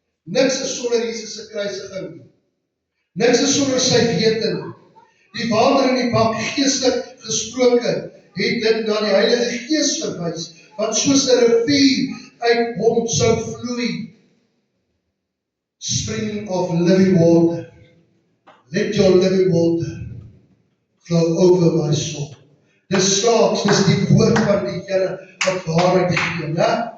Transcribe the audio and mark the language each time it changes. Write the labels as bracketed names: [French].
[Afrikaans] Niks is sonder Jesus se kruisiging nie. Niks is sonder sy wete nie. Die water in die bak, geestelik gesproke, het dit na die Heilige Gees verwys, wat soos 'n rivier uit hom sou vloei. [English] Spring of living water. Let your living water flow over my soul. [Afrikaans] Dis slaaks, dis die woord van die Here wat waarheid gee, né?